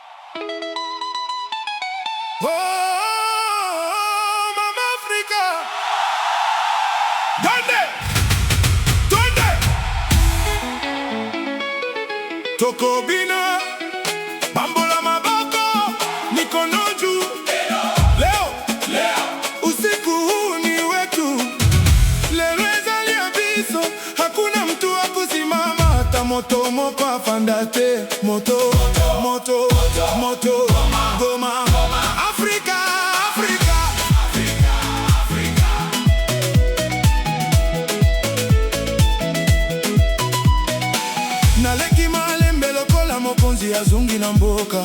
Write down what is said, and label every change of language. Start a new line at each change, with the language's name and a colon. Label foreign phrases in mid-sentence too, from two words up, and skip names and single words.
English: Oh, Mama Africa.
Spanish: Donde? Donde?
Lingala: Toko bina, bambola maboko,
Swahili: mikono juu. Leo, usiku huu ni wetu.
Lingala: Lelo ezali abiso,
Swahili: hakuna mtu wa kusimama.
Lingala: Hata moto moko afandate. Moto, goma.
Swahili: Afrika, Afrika.
Lingala: Naleki malembe lokola mokonzi ya zungi na mboka.